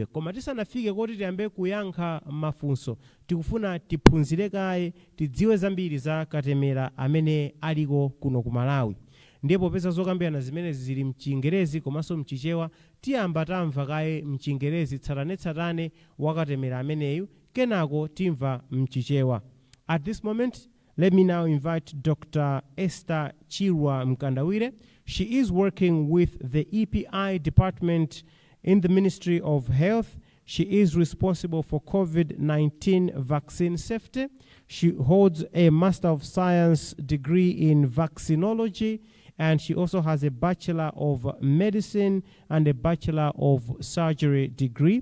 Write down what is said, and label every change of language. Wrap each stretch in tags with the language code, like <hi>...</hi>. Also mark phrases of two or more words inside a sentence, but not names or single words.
<ny>Koma tisanafike kuti tiyambe kuyankha mafunso, tikufuna tiphunzire kaye, tidziwe zambiri za katemera amene aliko kuno ku Malawi. Ndipo pesa zokambirana zimene zili mchingerezi komanso mchichewa, tiyamba tamva kaye mchingerezi tsatanetsatane wakatemera ameneyu, kenako timva mchichewa.</ny> <en>At this moment, let me now invite Dr. Esther Chirwa Mkandawire. She is working with the EPI department in the Ministry of Health. She is responsible for COVID-19 vaccine safety. She holds a Master of Science degree in vaccinology, and she also has a Bachelor of Medicine and a Bachelor of Surgery degree.</en>